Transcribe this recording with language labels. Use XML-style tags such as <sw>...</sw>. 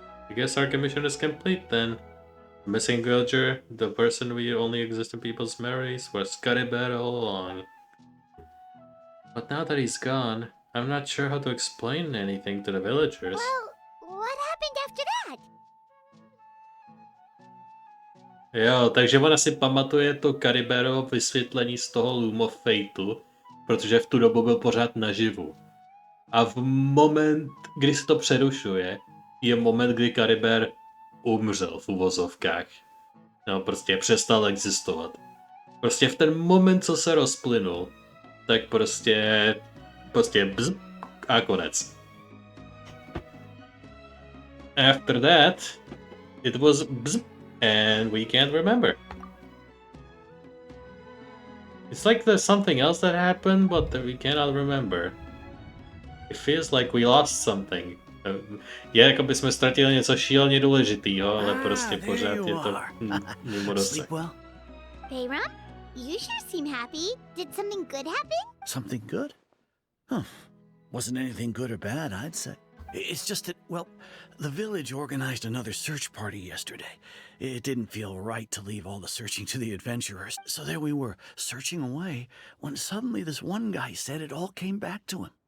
<en>I guess our commission is complete then. Missing villager, the person who only exists in people's memories, was Caribert all along. But now that he's gone, I'm not sure how to explain anything to the villagers. Well, what happened after that?</en> <cs>Jo, takže ona si pamatuje to Cariberovo vysvětlení z toho Loom of Fateu, protože v tu dobu byl pořád naživu. A v moment, kdy se to přerušuje, je moment, kdy Caribert umřel v uvozovkách. No, prostě přestal existovat. Prostě v ten moment, co se rozplynul, tak prostě bzz a konec.</cs> <en>After that, it was bzz and we can't remember. It's It's like there's something else that happened, but that we cannot remember. It feels like we lost something.</en> <cs>Je, jako by jsme ztratili něco šíleně důležitýho, ale prostě pořád je to mimo dosah.</cs> <en>Bayram, you sure seem happy. Did something good happen? Something good? Huh. Wasn't anything good or bad, I'd say. It's just that, well, the village organized another search party yesterday. It didn't feel right to leave all the searching to the adventurers. So there we were, searching away, when suddenly this one guy said it all came back to him.</en>